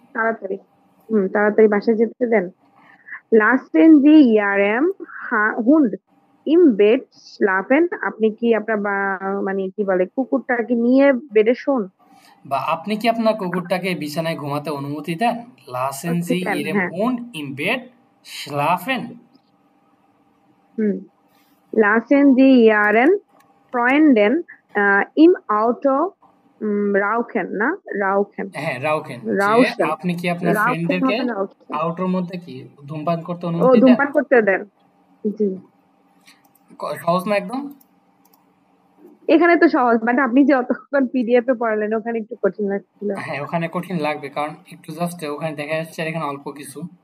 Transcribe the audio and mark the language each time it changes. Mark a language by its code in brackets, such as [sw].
[bn] তাড়াতাড়ি, তাড়াতাড়ি বাসায় যেতে দেন। লাসেন জি ইয়ারেম হুন্ড ইম বেড স্লাফেন? আপনি কি আপনার মানে কি বলে কুকুরটাকে নিয়ে বেডে শোন? বা আপনি কি আপনার কুকুরটাকে বিছানায় ঘুমাতে অনুমতি দেন, লাসেন জি দেন, ইরেম হ্যাঁ। হুন্ড ইম বেড [de] schlafen, হুম, lassen Sie Ihren Freunden im Auto rauchen, না? Rauchen, [bn] হ্যাঁ রাউকেন, যে [de] rauchen, [bn] আপনি কি আপনার [de] rauchen [bn] ফ্রেন্ডদেরকে হবে না, rauchen। আউটোর মধ্যে কি ধূমপান করতে ও, অনুমতি দেন। ধূমপান করতে দেন। জি, সহজ না একদম। এখানে তো সহজ, বাট আপনি যে অতক্ষণ পিডিএফ এ পড়ালেন ওখানে একটু কঠিন লাগছিল। হ্যাঁ, ওখানে কঠিন লাগবে কারণ একটু জাস্ট ওখানে দেখা যাচ্ছে আর এখানে অল্প কিছু।